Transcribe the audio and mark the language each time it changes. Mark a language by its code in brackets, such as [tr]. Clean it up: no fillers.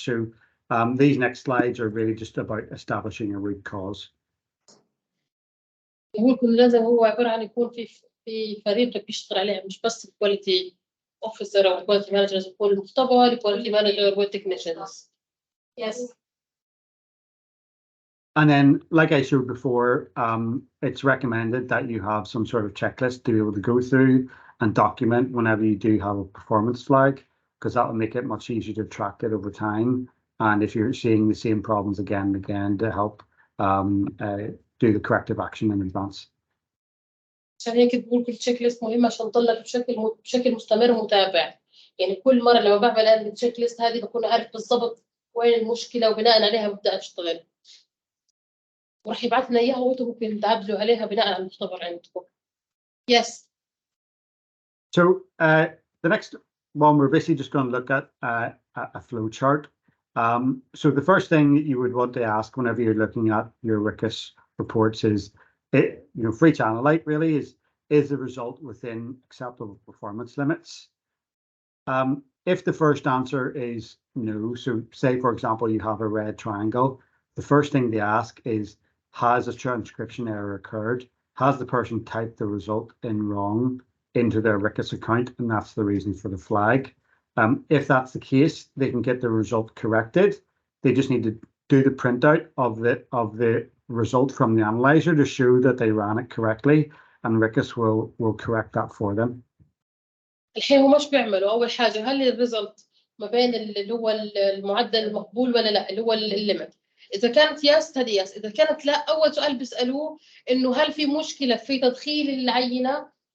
[en] So these next slides are really just about establishing a root cause. [ar] يكون لازم هو عبارة عن يكون في فريق بيشتغل عليها، مش بس الكواليتي اوفيسر او الكواليتي مانجرز، يكون المختبر، الكواليتي مانجر والتكنيشنز. [en] Yes. And then, like I showed before, it's recommended that you have some sort of checklist to be able to go through and document whenever you do have a performance flag, because that will make it much easier to track it over time. And if you're seeing the same problems again and again, to help do the corrective action in advance. [ar] عشان هيك بقول كل تشيك ليست مهمة عشان تضلك بشكل مستمر ومتابع. يعني كل مرة لما بعمل هذه التشيك ليست هذه بكون عارف بالضبط وين المشكلة، وبناء عليها ببدأ أشتغل. وراح يبعث لنا إياها وأنتم ممكن تعدلوا عليها بناء على المختبر عندكم. [en] Yes. So the next one, we're basically just going to look at a flow chart. So the first thing that you would want to ask whenever you're looking at your RIQAS reports is, for each analyte really, is the result within acceptable performance limits? If the first answer is no, so say for example you have a red triangle, the first thing they ask is, has a transcription error occurred? Has the person typed the result in wrong into their RIQAS account, and that's the reason for the flag? If that's the case, they can get the result corrected. They just need to do the printout of the result from the analyzer to show that they ran it correctly, and RIQAS will correct that for them. [ar] الحين هو مش بيعملوا أول حاجة، هل الريزلت ما بين اللي هو المعدل المقبول ولا لا، اللي هو الليمت. اذا كانت يس هذه يس، اذا كانت لا اول سؤال بيسالوه انه هل في مشكله في تدخيل العينه.